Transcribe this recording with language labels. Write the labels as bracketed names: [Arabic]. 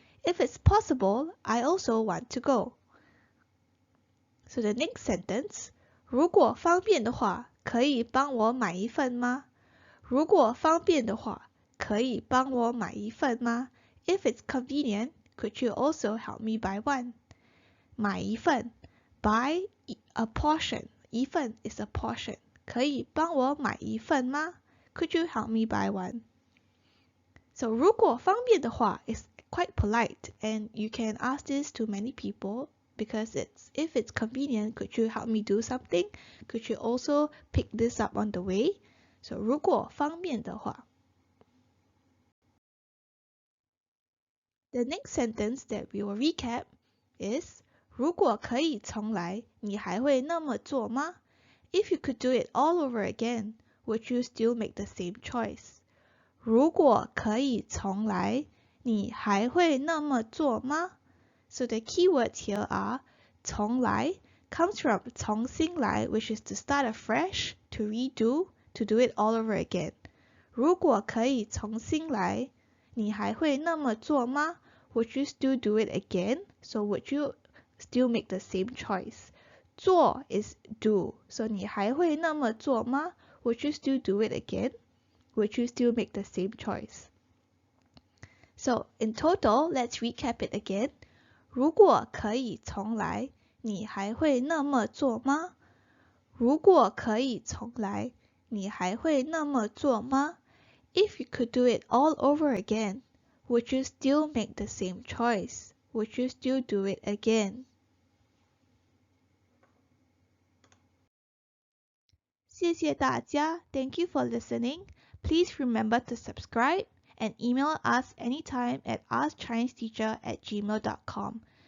[English] If it's possible, I also want to go. So the next sentence, [Chinese] 如果方便的话，可以帮我买一份吗？如果方便的话，可以帮我买一份吗？ [English] If it's convenient, could you also help me buy one? 买一份 buy a portion. 一份 is a portion. [Chinese] 可以帮我买一份吗？ [English] Could you help me buy one? So [Chinese] 如果方便的话 [English] is quite polite, and you can ask this to many people because it's if it's convenient, could you help me do something? Could you also pick this up on the way? [Chinese] So 如果方便的话。 [English] The next sentence that we will recap is [Chinese] 如果可以重来，你还会那么做吗？ [English] If you could do it all over again, would you still make the same choice? [Chinese] 如果可以重来，你还会那么做吗？ [English] So the keywords here are 重来 comes from 重新来, which is to start afresh, to redo, to do it all over again. [Chinese] 如果可以重新来，你还会那么做吗？ [English] Would you still do it again? So would you still make the same choice? [Chinese] 做 [English] is do. So [Chinese] 你还会那么做吗？ [English] Would you still do it again? Would you still make the same choice? So in total, let's recap it again. [Chinese] 如果可以重来，你还会那么做吗？如果可以重来，你还会那么做吗？ [English] If you could do it all over again, would you still make the same choice? Would you still do it again? [Chinese] 谢谢大家. [English] Thank you for listening. Please remember to subscribe and email us anytime at askchineseteacher@gmail.com.